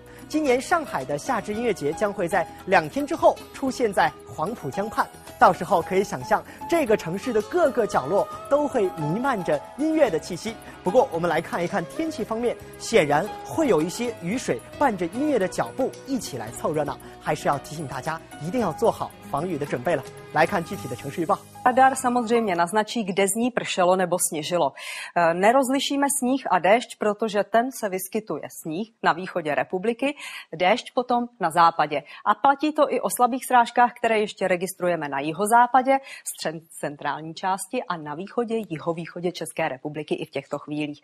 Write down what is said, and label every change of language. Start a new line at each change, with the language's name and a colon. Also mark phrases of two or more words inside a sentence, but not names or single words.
Chinese: 今年上海的夏至音乐节将会在2天之后出现在黄浦江畔，到时候可以想象这个城市的各个角落都会弥漫着音乐的气息。不过我们来看一看天气方面，显然会有一些雨水伴着音乐的脚步一起来凑热闹，还是要提醒大家一定要做好防雨的准备了。来看具体的城市预报。
Czech: Radar samozřejmě naznačí, kde z ní pršelo nebo sněžilo. Nerozlišíme sníh a déšť, protože ten se vyskytuje sníh na východě republiky, déšť potom na západě. A platí to i o slabých srážkách, které ještě registrujeme na jihozápadě, centrální části a na východě, jihovýchodě České republiky i v těchto chvílích.